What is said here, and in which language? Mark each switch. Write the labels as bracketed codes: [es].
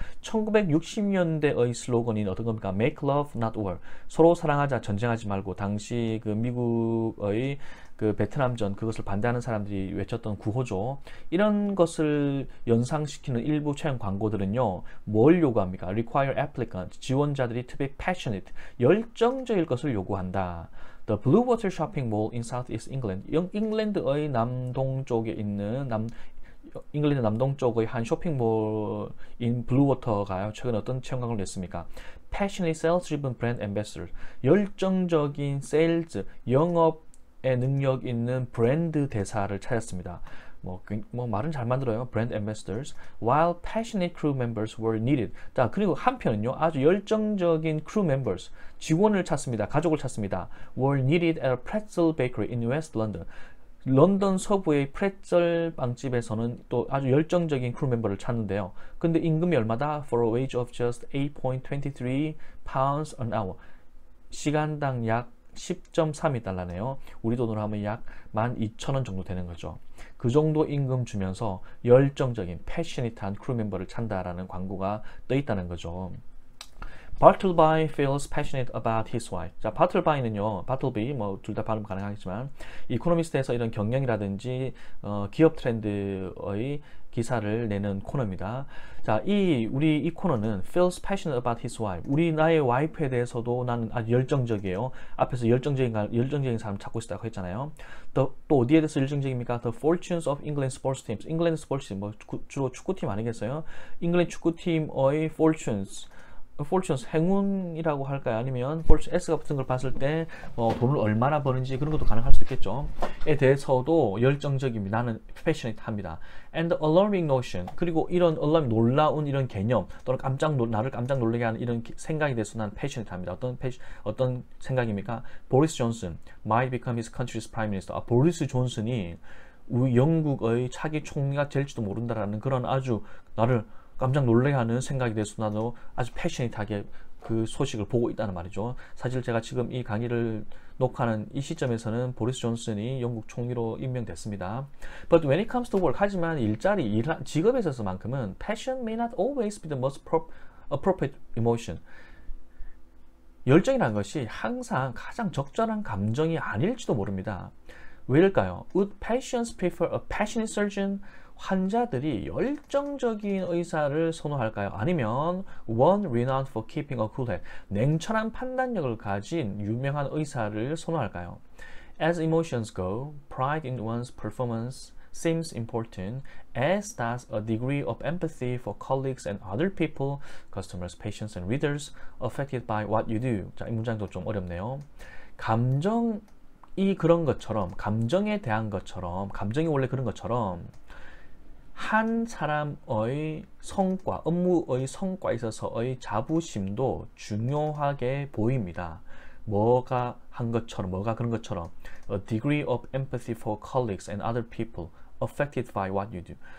[ko] 1960년대의 슬로건이 어떤 겁니까? [en] Make love, not war. [ko] 서로 사랑하자, 전쟁하지 말고. 당시 그 미국의 그 베트남전, 그것을 반대하는 사람들이 외쳤던 구호죠. 이런 것을 연상시키는 일부 채용 광고들은요, 뭘 요구합니까? [en] Require applicants, [ko] 지원자들이 [en] to be passionate, [ko] 열정적일 것을 요구한다. [en] The Bluewater Shopping Mall in Southeast England. [ko] 잉글랜드의 남동쪽에 있는 잉글랜드 남동쪽의 한 쇼핑몰인 블루워터가요, 최근 어떤 채용 광고를 냈습니까? [en] Passionately sales-driven brand ambassador. [ko] 열정적인 세일즈, 영업의 능력 있는 브랜드 대사를 찾았습니다. 말은 잘 만들어요. brand ambassadors. [en] While passionate crew members were needed. [ko] 자, 그리고 한편은요, 아주 열정적인 [en] crew members, [ko] 직원을 찾습니다. 가족을 찾습니다. [en] were needed at a pretzel bakery in West London. [ko] 런던 서부의 프레첼 빵집에서는 또 아주 열정적인 크루 멤버를 찾는데요. 근데 임금이 얼마다? [en] For a wage of just 8.23 pounds an hour. [ko] 시간당 약 10.32달러네요. 우리 돈으로 하면 약 12,000원 정도 되는 거죠. 그 정도 임금 주면서 열정적인 패셔니트한 크루 멤버를 찾는다라는 광고가 떠 있다는 거죠. [en] Bartleby feels passionate about his wife. [ko] 자, 바틀바이는요, 바틀비 뭐 둘 다 발음 가능하겠지만 이코노미스트에서 이런 경영이라든지 기업 트렌드의 기사를 내는 코너입니다. 자, 우리 이 코너는 [en] feels passionate about his wife. [ko] 우리 나의 와이프에 대해서도 나는 아주 열정적이에요. 앞에서 열정적인 사람 찾고 있다고 했잖아요. 또 어디에 대해서 열정적입니까? [en] The fortunes of England sports teams. [ko] 잉글랜드 스포츠 팀, 뭐 주로 축구팀 아니겠어요? 잉글랜드 축구팀의 fortunes 행운이라고 할까요? 아니면 S 같은 걸 봤을 때 돈을 얼마나 버는지 그런 것도 가능할 수 있겠죠. 에 대해서도 열정적입니다. 나는 패셔니트합니다. [en] And alarming notion, [ko] 그리고 이런 놀라운 이런 개념 또는 나를 깜짝 놀라게 하는 이런 생각에 대해서 나는 패셔니트합니다. 어떤 생각입니까? [en] 보리스 존슨 might become his country's prime minister. [ko] 보리스 존슨이 우리 영국의 차기 총리가 될지도 모른다라는 그런 아주 나를 깜짝 놀라게 하는 생각에 대해서 나도 아주 패셔니트하게 그 소식을 보고 있다는 말이죠. 사실 제가 지금 이 강의를 녹화하는 이 시점에서는 보리스 존슨이 영국 총리로 임명됐습니다. [en] But when it comes to work, [ko] 하지만 직업에 있어서만큼은 [en] passion may not always be the most appropriate emotion. [ko] 열정이라는 것이 항상 가장 적절한 감정이 아닐지도 모릅니다. 왜일까요? [en] Would patients prefer a passionate surgeon? [ko] 환자들이 열정적인 의사를 선호할까요? 아니면 [en] one renowned for keeping a cool head, [ko] 냉철한 판단력을 가진 유명한 의사를 선호할까요? [en] As emotions go, pride in one's performance seems important, as does a degree of empathy for colleagues and other people, customers, patients, and readers affected by what you do. [ko] 자, 이 문장도 좀 어렵네요. 감정이 그런 것처럼, 감정에 대한 것처럼, 감정이 원래 그런 것처럼 한 사람의 성과, 업무의 성과에 있어서의 자부심도 중요하게 보입니다. 뭐가 그런 것처럼 [en] a degree of empathy for colleagues and other people affected by what you do.